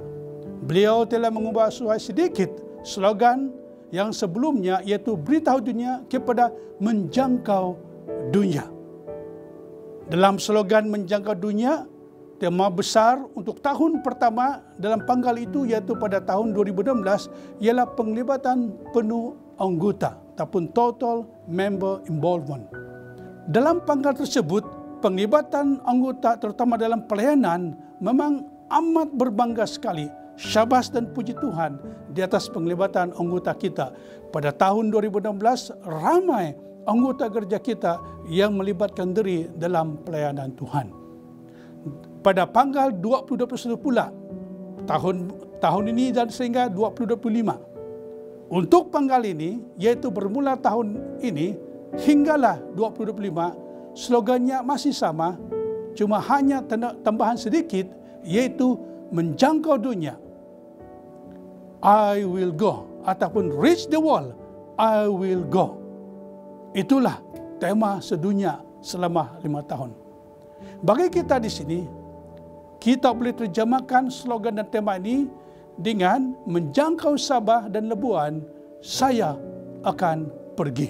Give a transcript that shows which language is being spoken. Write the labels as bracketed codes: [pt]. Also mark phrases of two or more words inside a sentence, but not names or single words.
[ms] Beliau telah mengubah sedikit slogan yang sebelumnya, yaitu beritahu dunia kepada menjangkau dunia. Dalam slogan menjangkau dunia, tema besar untuk tahun pertama dalam panggal itu, yaitu pada tahun 2016, ialah penglibatan penuh anggota ataupun [en] total member involvement. [ms] Dalam panggal tersebut, penglibatan anggota terutama dalam pelayanan memang amat berbangga sekali. Syabas dan puji Tuhan di atas penglibatan anggota kita. Pada tahun 2016, ramai anggota gereja kita yang melibatkan diri dalam pelayanan Tuhan. Pada tanggal 2021 pula, tahun ini dan sehingga 2025. Untuk tanggal ini, yaitu bermula tahun ini hinggalah 2025, slogannya masih sama, cuma hanya tambahan sedikit, yaitu menjangkau dunia. [en] I will go, ataupun reach the world, I will go. [ms] Itulah tema sedunia selama 5 tahun. Bagi kita di sini, kita boleh terjemahkan slogan dan tema ini dengan menjangkau Sabah dan Labuan, saya akan pergi.